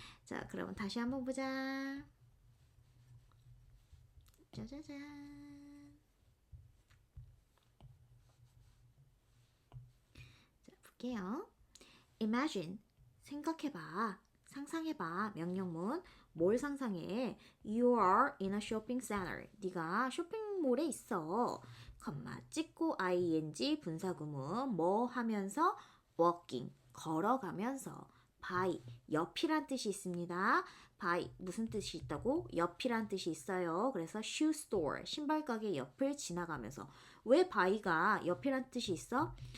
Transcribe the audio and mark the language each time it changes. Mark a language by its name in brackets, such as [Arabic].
[Korean] 자, 그러면 다시 한번 보자. 짜자잔. 자, 볼게요. Imagine, 생각해봐. 상상해봐. 명령문. 뭘 상상해? [English] You are in a shopping center. [Korean] 네가 쇼핑몰에 있어. 컴마 찍고 ing 분사구문. 뭐 하면서? walking. 걸어가면서. by. 옆이란 뜻이 있습니다. by. 무슨 뜻이 있다고? 옆이란 뜻이 있어요. 그래서 shoe store. 신발 가게 옆을 지나가면서. 왜 by가 옆이란 뜻이 있어?